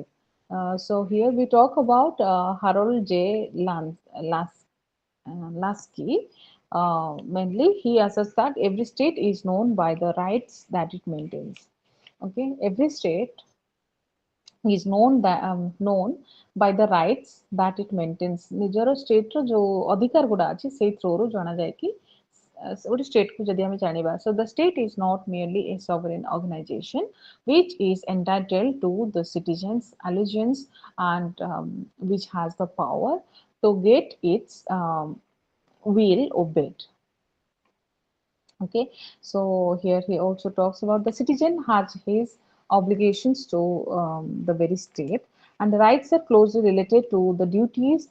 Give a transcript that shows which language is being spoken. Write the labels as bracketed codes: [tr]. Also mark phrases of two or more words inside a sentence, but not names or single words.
[en] So here we talk about Harold J. Lasky. Mainly, he asserts that every state is known by the rights that it maintains. Okay, every state is known by the rights that it maintains. [or] ନିଜର state ର ଯୋଉ ଅଧିକାର ଗୁଡ଼ା ଅଛି ସେଇ through ରୁ ଜଣାଯାଏ କି ଗୋଟେ state କୁ ଯଦି ଆମେ ଜାଣିବା. [en] So the state is not merely a sovereign organization which is entitled to the citizens' allegiance and which has the power to get its will obeyed. Okay, so here he also talks about the citizen has his obligations to the very state, and the rights are closely related to the duties.